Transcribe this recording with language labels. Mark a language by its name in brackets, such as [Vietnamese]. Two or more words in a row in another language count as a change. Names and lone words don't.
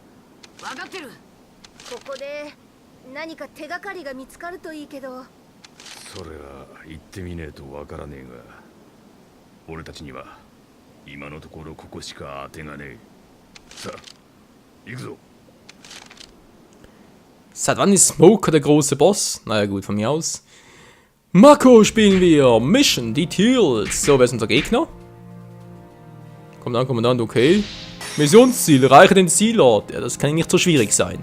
[Japanese] 分かってる。ここで何か手がかりが見つかるといいけど。それは行ってみねえとわからねえが、俺たちには今のところここしか当てがねえ。さあ行くぞ。 [German] Seit wann ist Smoker der große Boss? Naja gut, von mir aus. Mako spielen wir. [English] Mission Details. [German] So, wer ist unser Gegner? Kommandant, okay. Missionsziel, erreiche den Zielort. Ja, das kann nicht so schwierig sein.